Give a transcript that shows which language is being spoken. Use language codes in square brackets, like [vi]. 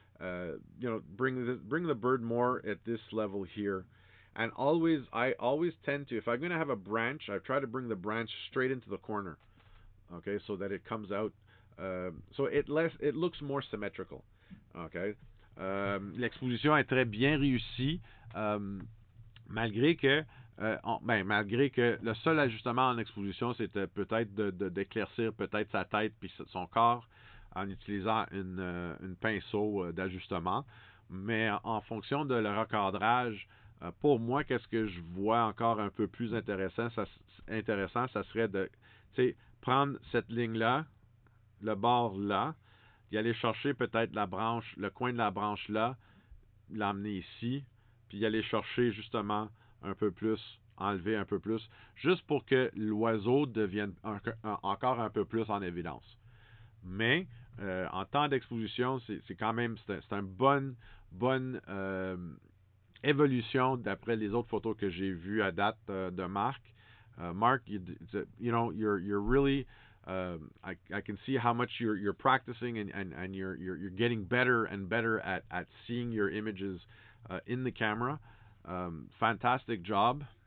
[en] Bring the bird more at this level here. And I always tend to, if I'm going to have a branch, I try to bring the branch straight into the corner. Okay, so that it comes out, so it looks more symmetrical. OK? [fr] L'exposition est très bien réussie, malgré que malgré que le seul ajustement en exposition, c'était peut-être d'éclaircir peut-être sa tête puis son corps en utilisant une pinceau d'ajustement. Mais en fonction de le recadrage, pour moi, qu'est-ce que je vois encore un peu plus intéressant, ça serait de prendre cette ligne-là, le bord là, y aller chercher peut-être la branche, le coin de la branche là, l'emmener ici, puis y aller chercher justement un peu plus, enlever un peu plus, juste pour que l'oiseau devienne encore un peu plus en évidence. Mais en temps d'exposition, c'est quand même c'est une bonne évolution d'après les autres photos que j'ai vues à date de Marc. [en] Mark, you know, you're really I can see how much you're practicing and you're getting better and better at seeing your images in the camera. Fantastic job.